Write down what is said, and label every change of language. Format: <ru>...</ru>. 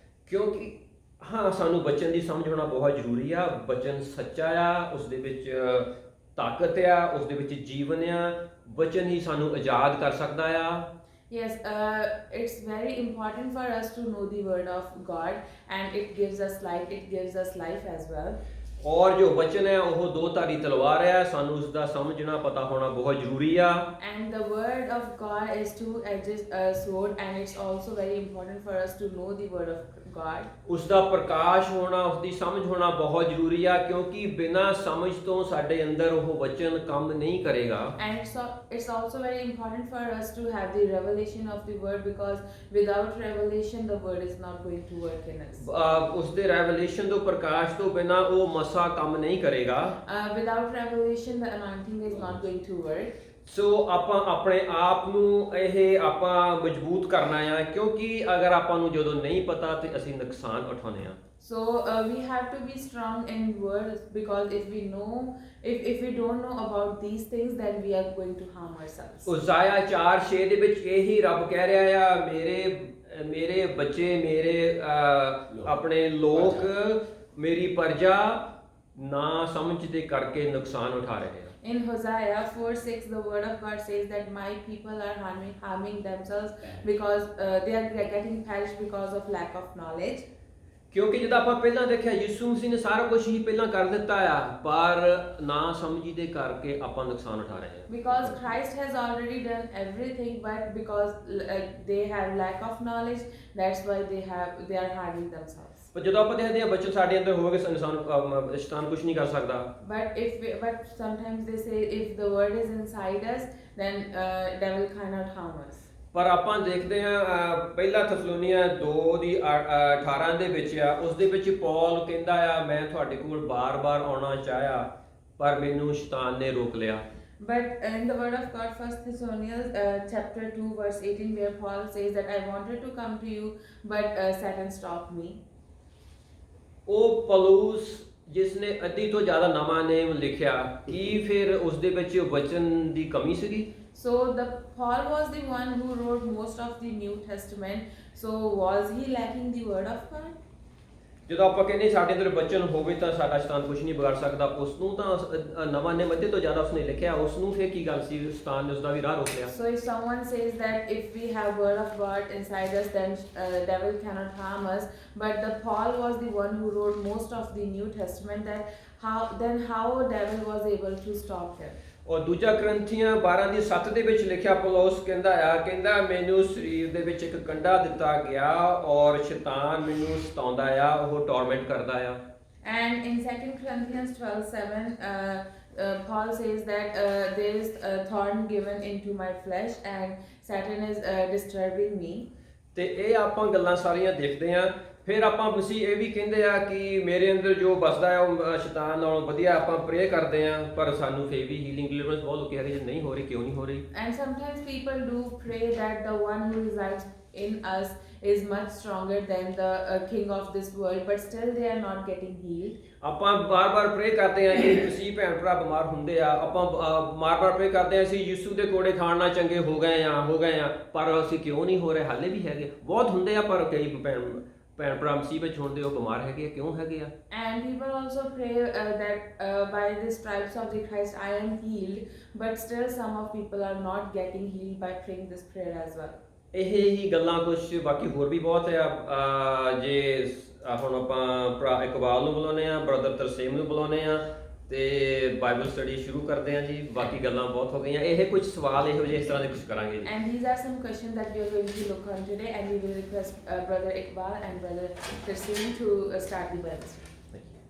<pa>ਕਿਉਂਕਿ ਹਾਂ, ਸਾਨੂੰ ਬਚਨ ਦੀ ਸਮਝ ਹੋਣਾ ਬਹੁਤ ਜ਼ਰੂਰੀ ਆ। ਬਚਨ ਸੱਚਾ ਆ, ਉਸ ਦੇ ਵਿੱਚ ਤਾਕਤ ਆ, ਉਸ ਦੇ ਵਿੱਚ ਜੀਵਨ ਆ। ਬਚਨ ਹੀ ਸਾਨੂੰ ਆਜ਼ਾਦ ਕਰ ਸਕਦਾ ਆ।</pa> <en>Yes, it's very important for us to know the word of God, and it gives us life as well.</en> <pa>ਔਰ ਜੋ ਵਚਨ ਹੈ ਉਹ ਦੋ ਧਾਰੀ ਤਲਵਾਰ ਹੈ, ਸਾਨੂੰ ਉਸ ਦਾ ਸਮਝਣਾ ਪਤਾ ਹੋਣਾ ਬਹੁਤ ਜ਼ਰੂਰੀ ਆ।</pa> <en>And the word of God is two-edged sword, and it's also very important for us to know the word of God.</en> <pa>ਉਸ ਦਾ ਪ੍ਰਕਾਸ਼ ਹੋਣਾ, ਉਸ ਦੀ ਸਮਝ ਹੋਣਾ ਬਹੁਤ ਜ਼ਰੂਰੀ ਆ, ਕਿਉਂਕਿ ਬਿਨਾਂ ਸਮਝ ਤੋਂ ਸਾਡੇ ਅੰਦਰ ਉਹ ਵਚਨ ਕੰਮ ਨਹੀਂ ਕਰੇਗਾ।</pa> <en>And it's also very important for us to have the revelation of the word, because without revelation the word is not going to work in us.</en> <pa>ਉਸ ਦੇ ਰੈਵਲੇਸ਼ਨ ਤੋਂ, ਪ੍ਰਕਾਸ਼ ਤੋਂ ਬਿਨਾਂ ਉਹ ਮਸਾ ਕੰਮ ਨਹੀਂ ਕਰੇਗਾ।</pa> <en>Without revelation the anointing is not going to work.</en> <pa>ਸੋ ਆਪਾਂ ਆਪਣੇ ਆਪ ਨੂੰ ਆਪਾਂ ਮਜ਼ਬੂਤ ਕਰਨਾ ਆ, ਕਿਉਂਕਿ ਅਗਰ ਆਪਾਂ ਨੂੰ ਜਦੋਂ ਨਹੀਂ ਪਤਾ ਤੇ ਅਸੀਂ ਨੁਕਸਾਨ ਉਠਾਉਂਦੇ ਆ।</pa> <en>So we have to be strong in word, because if we don't know about these things, then we are going to harm ourselves.</en> <pa>ਉਜ਼ਾਇਆ 4:6 ਦੇ ਵਿੱਚ ਇਹੀ ਰੱਬ ਕਹਿ ਰਿਹਾ ਆ, ਮੇਰੇ ਬੱਚੇ, ਮੇਰੇ ਆਪਣੇ ਲੋਕ, ਮੇਰੀ ਪ੍ਰਜਾ ਨਾ ਸਮਝ ਦੇ ਕਰਕੇ ਨੁਕਸਾਨ ਉਠਾ ਰਹੇ ਆ।</pa> <en>In Hosea 4:6, the word of God says that my people are harming themselves because they are getting perished because of lack of knowledge.</en> <pa>ਕਿਉਂਕਿ ਜਦੋਂ ਆਪਾਂ ਪਹਿਲਾਂ ਦੇਖਿਆ ਯਿਸੂ ਮਸੀਹ ਨੇ ਸਾਰਾ ਕੁਝ ਹੀ ਪਹਿਲਾਂ ਕਰ ਦਿੱਤਾ ਆ, ਪਰ ਨਾ ਸਮਝੀ ਦੇ ਕਰਕੇ ਆਪਾਂ ਨੁਕਸਾਨ ਉਠਾ ਰਹੇ ਹਾਂ।</pa> <en>Because Christ has already done everything, but because they have lack of knowledge, that's why they are harming themselves.</en> <pa>ਪਰ ਜਦੋਂ ਆਪਾਂ ਦੇਖਦੇ ਹਾਂ ਬੱਚੇ ਸਾਡੇ ਅੰਦਰ ਹੋਵੇ, ਸ਼ੈਤਾਨ ਕੁਝ ਨਹੀਂ ਕਰ ਸਕਦਾ।</pa> <en>But sometimes they say if the word is inside us, then devil cannot harm us.</en> <pa>ਪਰ ਆਪਾਂ ਦੇਖਦੇ ਹਾਂ ਪਹਿਲਾ ਥੈਸਲੋਨੀਆਂ 2:18 ਦੇ ਵਿੱਚ ਆ, ਉਸ ਦੇ ਵਿੱਚ ਪੌਲ ਕਹਿੰਦਾ ਆ, ਮੈਂ ਤੁਹਾਡੇ ਕੋਲ ਬਾਰ-ਬਾਰ ਆਉਣਾ ਚਾਹਿਆ, ਪਰ ਮੈਨੂੰ ਸ਼ੈਤਾਨ ਨੇ ਰੋਕ ਲਿਆ।</pa> <en>But in the word of God, 1 Thessalonians chapter 2 verse 18, where Paul says that I wanted to come to you, but Satan stopped me.</en> <pa>ਉਹ ਪੌਲੁਸ ਜਿਸ ਨੇ ਅੱਧੀ ਤੋਂ ਜ਼ਿਆਦਾ ਨਵਾਂ ਨੇਮ ਲਿਖਿਆ, ਕੀ ਫਿਰ ਉਸ ਦੇ ਵਿੱਚ ਵਚਨ ਦੀ ਕਮੀ ਸੀਗੀ?</pa> <en>So the Paul was the one who wrote most of the New Testament. So was he lacking the word of God?</en> <pa>ਜਦੋਂ ਆਪਾਂ ਕਹਿੰਦੇ ਸਾਡੇ ਅੰਦਰ ਬਚਨ ਹੋਵੇ ਤਾਂ ਸਾਡਾ ਸ਼ੈਤਾਨ ਕੁਝ ਨਹੀਂ ਵਿਗਾੜ ਸਕਦਾ, ਉਸ ਨੂੰ ਤਾਂ ਨਵਾਂ ਨਿਯਮ ਅੱਧੇ ਤੋਂ ਜ਼ਿਆਦਾ ਉਸਨੇ ਲਿਖਿਆ, ਉਸ ਨੂੰ ਫਿਰ ਕੀ ਗੱਲ ਸੀ, ਸ਼ੈਤਾਨ ਨੇ ਉਸਦਾ ਵੀ ਰਾਹ ਰੋਕ ਲਿਆ।</pa> <en>So if someone says that if we have word of God inside us, then devil cannot harm us. But the Paul was the one who wrote most of the New Testament. Then how devil was able to stop him?</en> <pa>ਔਰ ਦੂਜਾ ਗ੍ਰੰਥੀਆਂ 12:7 ਦੇ ਵਿੱਚ ਲਿਖਿਆ ਪੌਲੁਸ ਕਹਿੰਦਾ ਮੈਨੂੰ ਸਰੀਰ ਦੇ ਵਿੱਚ ਇੱਕ ਕੰਡਾ ਦਿੱਤਾ ਗਿਆ ਔਰ ਸ਼ੈਤਾਨ ਮੈਨੂੰ ਸਤਾਉਂਦਾ ਆ, ਉਹ ਟੌਰਮੈਂਟ ਕਰਦਾ ਆ।</pa> <en>And in 2 Corinthians 12:7, Paul says that there is a thorn given into my flesh and Satan is disturbing me.</en> <pa>ਤੇ ਇਹ ਆਪਾਂ ਗੱਲਾਂ ਸਾਰੀਆਂ ਦੇਖਦੇ ਆ। ਫਿਰ ਆਪਾਂ ਮਸੀਹ ਇਹ ਵੀ ਕਹਿੰਦੇ ਆ ਕਿ ਮੇਰੇ ਅੰਦਰ ਜੋ ਬਸਦਾ ਹੈ ਉਹ ਸ਼ੈਤਾਨ ਨਾਲੋਂ ਵਧੀਆ, ਆਪਾਂ ਪ੍ਰੇ ਕਰਦੇ ਆ ਪਰ ਸਾਨੂੰ ਫੇਰ ਵੀ ਹੀਲਿੰਗ ਡਿਲੀਵਰੈਂਸ ਬਹੁਤ ਲੋਕੀ ਹੈਗੇ ਜੇ ਨਹੀਂ ਹੋ ਰਹੀ, ਕਿਉਂ ਨਹੀਂ ਹੋ ਰਹੀ?</pa> <en>And sometimes people do pray that the one who resides in us is much stronger than the king of this world, but still they are not getting healed.</en> <pa>ਆਪਾਂ ਬਾਰ-ਬਾਰ ਪ੍ਰੇ ਕਰਦੇ ਆ ਕਿ ਮਸੀਹ ਭੈਣ ਭਰਾ ਬਿਮਾਰ ਹੁੰਦੇ ਆ, ਆਪਾਂ ਬਾਰ-ਬਾਰ ਪ੍ਰੇ ਕਰਦੇ ਆ ਅਸੀਂ ਯਿਸੂ ਦੇ ਕੋੜੇ ਖਾਣ ਨਾਲ ਚੰਗੇ ਹੋ ਗਏ ਆ, ਪਰ ਅਸੀਂ ਕਿਉਂ ਨਹੀਂ ਹੋ ਰਹੇ? ਹਾਲੇ ਵੀ ਹੈਗੇ, ਬਹੁਤ ਹੁੰਦੇ ਆ, ਪਰ ਕਈ ਭੈਣ ਭਰਾ ਮਸੀਹ ਵਿੱਚ ਹੁੰਦੇ ਉਹ ਬਿਮਾਰ ਹੈਗੇ ਆ, ਕਿਉਂ ਹੈਗੇ ਆ?</pa> <en>And people also pray that by the stripes of the Christ I am healed, but still some of people are not getting healed by praying this prayer as well.</en> <pa>ਇਹ ਹੀ ਗੱਲਾਂ ਕੁਝ ਬਾਕੀ ਹੋਰ ਵੀ ਬਹੁਤ ਆ। ਜੇ ਹੁਣ ਆਪਾਂ ਭਰਾ ਇਕਬਾਲ ਨੂੰ ਬੁਲਾਉਂਦੇ ਆ, ਬ੍ਰਦਰ ਤਰਸੇਮ ਨੂੰ ਬੁਲਾਉਂਦੇ ਆ ਤੇ ਬਾਈਬਲ ਸਟੱਡੀ ਸ਼ੁਰੂ ਕਰਦੇ ਆ ਜੀ। ਬਾਕੀ ਗੱਲਾਂ ਬਹੁਤ ਹੋ ਗਈਆਂ, ਇਹ ਕੁਝ ਸਵਾਲ ਇਹੋ ਜਿਹੇ ਇਸ ਤਰ੍ਹਾਂ ਦੇ ਕੁਝ ਕਰਾਂਗੇ ਜੀ।</pa> <en>And these are some questions that we are going to look on today, and we will request brother Iqbal and brother Tarseem to start the Bible study.</en>